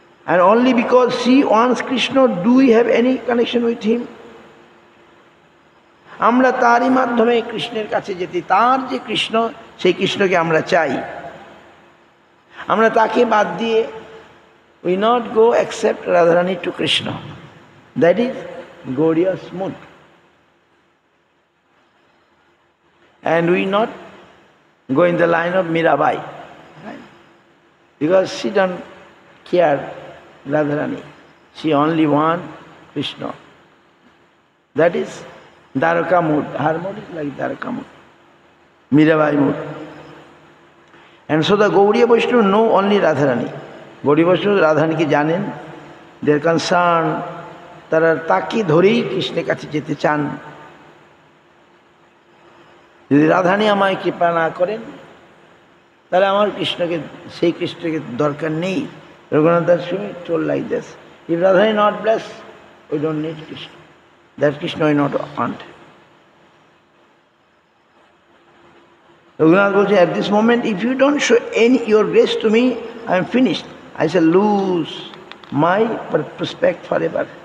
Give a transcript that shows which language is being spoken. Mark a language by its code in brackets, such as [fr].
[en] And only because she wants Krishna, do we have any connection with him? [bn] আমরা তারই মাধ্যমে কৃষ্ণের কাছে যেতে, তার যে কৃষ্ণ, সেই কৃষ্ণকে আমরা চাই। আমরা তাকে বাদ দিয়ে [en] we not go accept Radharani to Krishna. That is Gaudiya's mood. And we not go in the line of Mirabai, right? Because she don't care Radharani. She only want Krishna. That is Dwaraka mood. Her mood is like Dwaraka mood, Mirabai mood. And so the Gaudiya Vaishnava know only Radharani. [bn] Gaudiya Vaishnava Radharaniকে জানেন, [en] they are concerned, [bn] তারা তাকে ধরেই কৃষ্ণের কাছে যেতে চান। যদি রাধারানী আমায় কৃপা না করেন, তাহলে আমার কৃষ্ণকে, সেই কৃষ্ণকে দরকার নেই। [en] Raghunath Das told like this, if Radharani not blessed, we don't need Krishna. That Krishna we not want. Raghunath Bholche, at this moment, if you don't show any your grace to me, I am finished. I shall lose my prospect forever.